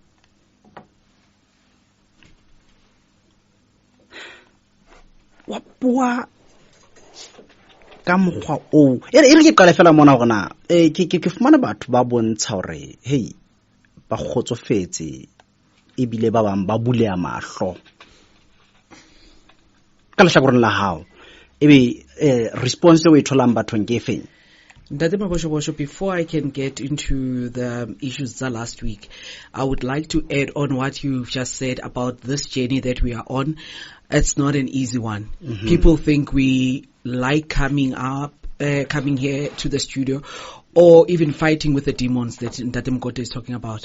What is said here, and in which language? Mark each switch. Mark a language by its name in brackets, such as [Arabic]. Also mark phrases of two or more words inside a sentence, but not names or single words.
[Southern Sotho] Wa bua ka mokgwa o e re ke qale fela mona gona ke fumana batho ba bontsha hore hey ba kgotsofetse e bile ba bang ba bulea mahlo ka lehlakoreng la hao. Ebe response we tholang bathong ke efeng? Ntate Mabochobocho, [English] before I can get into the issues that last week, I would like to add on what you've just said about this journey that we are on. It's not an easy one. People think we like coming up coming here to the studio, or even fighting with the demons that Ntate Mkoto is talking about.